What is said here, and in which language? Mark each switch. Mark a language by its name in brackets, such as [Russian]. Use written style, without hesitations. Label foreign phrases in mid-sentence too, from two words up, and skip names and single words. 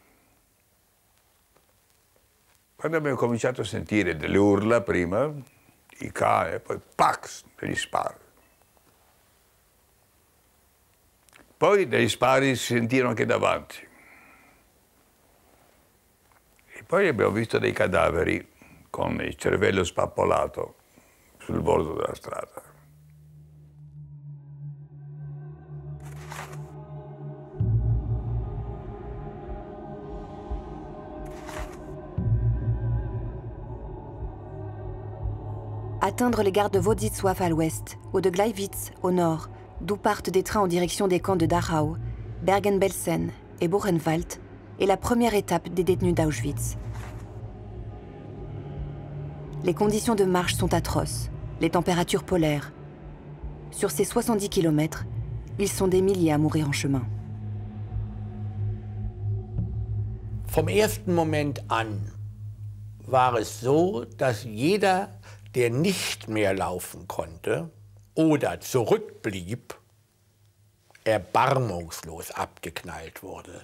[Italian] Quando abbiamo cominciato a sentire delle urla prima, i cani, e poi pax, degli spari. Poi degli spari si sentirono anche davanti. E poi abbiamo visto dei cadaveri con il cervello spappolato sul bordo della strada. [French] Atteindre les gares de Włodzisław à l'ouest, ou de Gleiwitz au nord, d'où partent des trains en direction des camps de Dachau, Bergen-Belsen et Buchenwald, est la première étape des détenus d'Auschwitz. Les conditions de marche sont atroces, les températures polaires. Sur ces 70 km, ils sont des milliers à mourir en chemin. [German] Vom ersten Moment an war es so, dass jeder, der nicht mehr laufen konnte oder zurückblieb, erbarmungslos abgeknallt wurde.